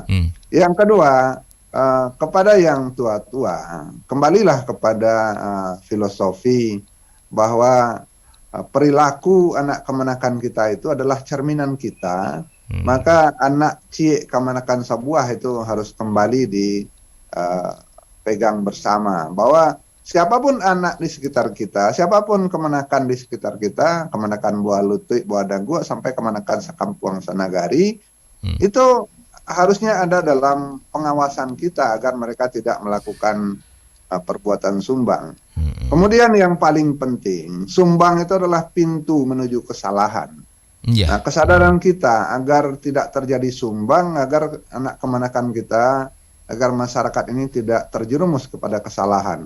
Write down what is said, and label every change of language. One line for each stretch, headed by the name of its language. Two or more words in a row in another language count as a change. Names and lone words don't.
Indonesian: Yang kedua, kepada yang tua-tua, kembalilah kepada filosofi bahwa perilaku anak kemanakan kita itu adalah cerminan kita. Maka
Minangkabau: anak ciek kemanakan sebuah
Indonesian: itu harus kembali dipegang bersama, bahwa siapapun anak di sekitar kita, siapapun kemanakan di sekitar kita,
Minangkabau: kemanakan buah lutut, buah dagu, sampai kemanakan sakampuang sanagari,
Indonesian: itu harusnya ada dalam pengawasan kita agar mereka tidak melakukan perbuatan sumbang. Kemudian yang paling penting, sumbang itu adalah pintu menuju kesalahan. Nah, kesadaran kita agar tidak terjadi sumbang, agar anak kemanakan kita, agar masyarakat ini tidak terjerumus kepada kesalahan.